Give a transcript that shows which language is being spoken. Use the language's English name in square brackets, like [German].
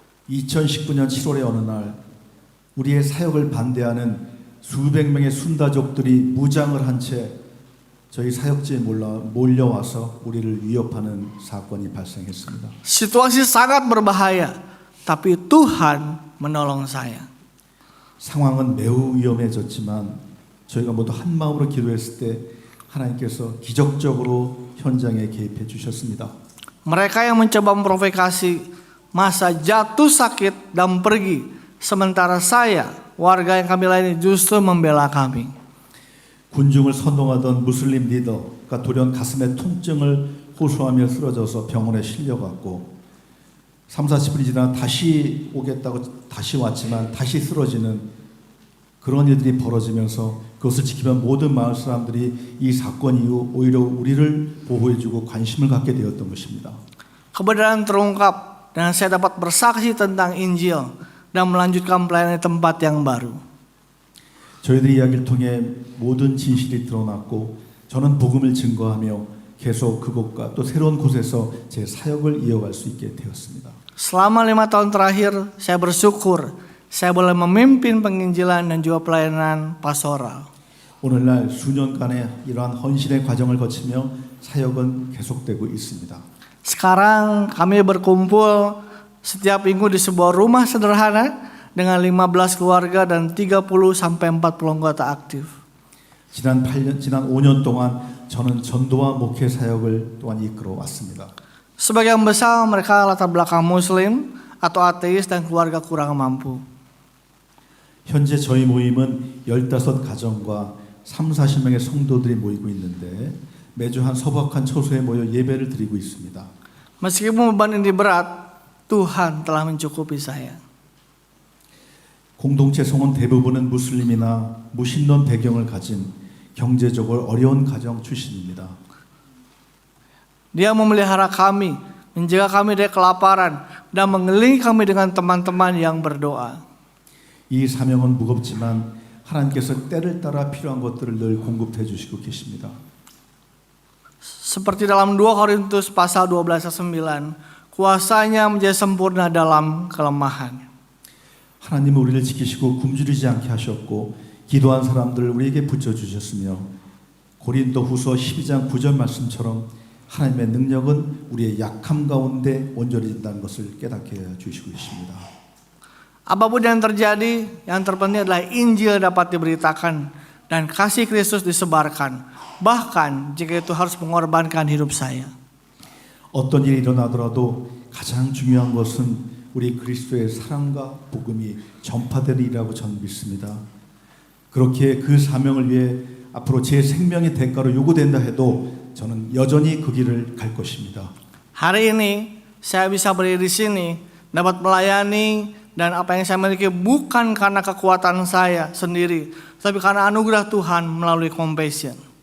[Korean] 2019년 7월의 어느 날 우리의 사역을 반대하는 수백 명의 순다족들이 무장을 한 채 저희 사역지에 몰려와서 우리를 위협하는 사건이 발생했습니다. [Indonesian] Situasi sangat berbahaya, tapi Tuhan menolong saya. [Korean] 상황은 매우 위험해졌지만 저희가 모두 한 마음으로 기도했을 때 하나님께서 기적적으로 현장에 개입해 주셨습니다. [Indonesian] Mereka yang mencoba memprovokasi masa jatuh sakit dan pergi, sementara saya, warga yang kami layani, justru membela kami. [Korean] 군중을 선동하던 무슬림 리더가 돌연 가슴에 통증을 호소하며 쓰러져서 병원에 실려갔고 30-40분이 지나 다시 오겠다고 다시 왔지만 다시 쓰러지는 그런 일들이 벌어지면서 그것을 지키던 모든 마을 사람들이 이 사건 이후 오히려 우리를 보호해주고 관심을 갖게 되었던 것입니다. [Indonesian] Kebenaran terungkap dan saya dapat bersaksi tentang Injil dan melanjutkan pelayanan di tempat yang baru. [Korean] 저희들의 이야기를 통해 모든 진실이 드러났고 저는 복음을 증거하며 계속 그곳과 또 새로운 곳에서 제 사역을 이어갈 수 있게 되었습니다. [Indonesian] Selama 5 tahun terakhir, saya bersyukur saya boleh memimpin penginjilan dan juga pelayanan pastoral. [Korean] 오늘날 수년간의 이러한 헌신의 과정을 거치며 사역은 계속되고 있습니다. [Indonesian] Sekarang kami berkumpul setiap minggu di sebuah rumah sederhana dengan 15 keluarga dan 30 sampai 40 anggota aktif. [Korean] 지난 5년 동안 저는 전도와 목회 사역을 또한 이끌어 왔습니다. [Indonesian] Sebagian besar mereka latar belakang muslim atau ateis dan keluarga kurang mampu. [Korean] 현재 저희 모임은 15가정과 30-40명의 성도들이 모이고 있는데 매주 한 서부학한 초소에 모여 예배를 드리고 있습니다. [Indonesian] Meskipun beban ini berat, Tuhan telah mencukupi saya. [Korean] 공동체 성원 대부분은 무슬림이나 무신론 배경을 가진 경제적으로 어려운 가정 출신입니다. [Indonesian] Dia memelihara kami, menjaga kami dari kelaparan, dan mengelilingi kami dengan teman-teman yang berdoa. [Korean] 이 사명은 무겁지만 하나님께서 때를 따라 필요한 것들을 늘 공급해 주시고 계십니다. [Indonesian] Seperti dalam 2 Korintus pasal 12 ayat 9, kuasanya menjadi sempurna dalam kelemahan. [Korean] 하나님은 우리를 지키시고 굶주리지 않게 하셨고 기도한 사람들을 우리에게 붙여주셨으며 고린도후서 12장 9절 말씀처럼 하나님의 능력은 우리의 약함 가운데 온전해진다는 것을 깨닫게 해주시고 계십니다. [Indonesian] Apapun yang terjadi, yang terpenting adalah Injil dapat diberitakan dan kasih Kristus disebarkan. Bahkan jika itu harus mengorbankan hidup saya. [Korean] 어떤 일이 일어나더라도 가장 중요한 것은 우리 그리스도의 사랑과 복음이 전파되리라고 저는 믿습니다. 그렇게 그 사명을 위해 앞으로 제 생명의 대가로 요구된다 해도 저는 여전히 그 길을 갈 것입니다. [Indonesian] Hari ini saya bisa berdiri di sini, dapat melayani, dan apa yang saya miliki bukan karena kekuatan saya sendiri, tapi karena anugerah Tuhan melalui Compassion.